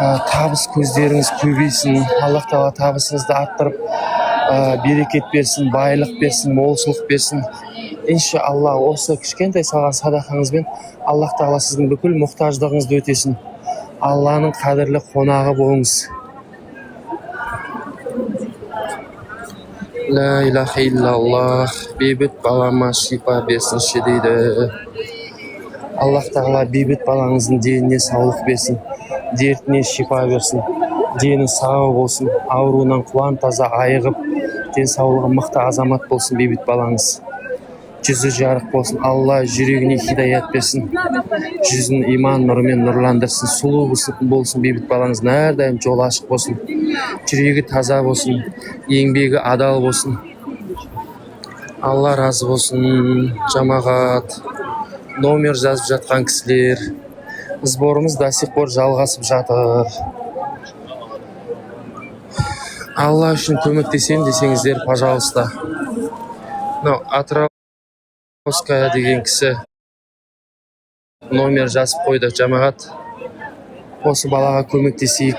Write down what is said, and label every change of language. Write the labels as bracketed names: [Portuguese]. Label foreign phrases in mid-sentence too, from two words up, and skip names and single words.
[Kazakh] табыс көздеріңіз көбейсін. Аллах тағала табысыңызды арттырып, берекет берсін, байлық берсін, молшылық берсін. Иншалла осы кішкентай салған садақаңызбен Аллах тағала сіздің бүкіл мұқтаждығыңызды өтесін. Алланың қадірлі қонағы болыңыз. [Arabic] لا إله إلا الله, [Kazakh] бейбіт балама шипа берсінші дейді. Аллах тағала бейбіт балаңыздың деніне саулық берсін, дертіне шипа берсін, дені сау болсын, ауруынан құлан таза айығып, денсаулығы мықты азамат болсын бейбіт балаңыз. Жүзі жарық болсын, Алла жүрегіне хидаят берсін, жүзін иман нұрымен нұрландырсын, сұлу болсын бейбіт балаңыз, әрдайым жол ашық болсын, жүрегі таза болсын, еңбегі адал болсын. Алла разы болсын. Жамағат, номер жазып жатқан кісілер, сборымыз [Russian] до сих пор [Kazakh] жалғасып жатыр. Алла үшін көмектесем десеңіздер, пожалуйста. Атырауская деген кісі номер жазып қойды. Жамағат, осы балаға көмектесейік.